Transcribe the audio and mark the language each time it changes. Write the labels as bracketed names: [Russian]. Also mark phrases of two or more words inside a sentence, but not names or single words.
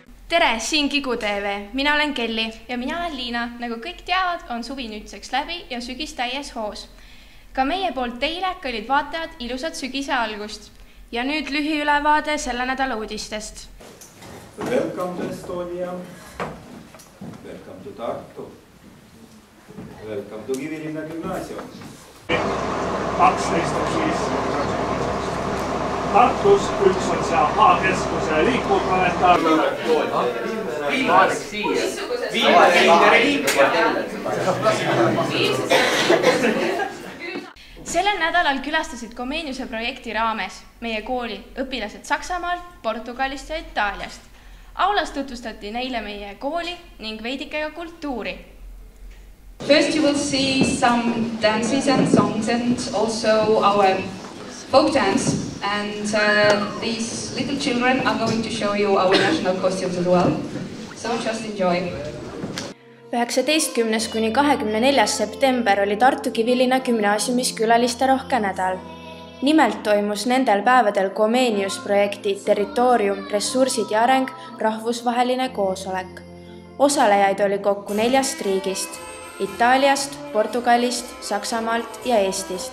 [Estonian] Tere, siin Kigu TV. Mina olen Kelly. Ja mina olen Liina. Nagu kõik teavad, on suvi nüüdseks läbi ja sügis täies hoos. Ka meie poolt teile, kallid vaatajad, ilusat sügise algust. Ja nüüd lühiülevaade selle nädala uudistest. [English] Welcome to Estonia. Welcome to Tartu. Welcome to Kivilinna Gümnaasium. [Estonian] 12 on siis Tartus, üks on see AHA-keskuse liikuvplanetaar. Sellel nädalal külastasid Comeniuse projekti raames meie kooli õpilased Saksamaalt, Portugalist ja Itaaliast. Aulas tutvustati neile meie kooli ning veidike ka kultuuri. [English] First you will see some dances and songs and also our folk dance. And these little children are going to show you our national costumes as well. So just enjoy. [Estonian] 19. kuni 24. september oli Tartu Kivilinna Gümnaasiumis külalisterohke nädal. Nimelt toimus nendel päevadel Comenius projekti Territorium, ressursid ja areng rahvusvaheline koosolek. Osalejaid oli kokku 4 riigist: Itaaliast, Portugalist, Saksamaalt ja Eestist.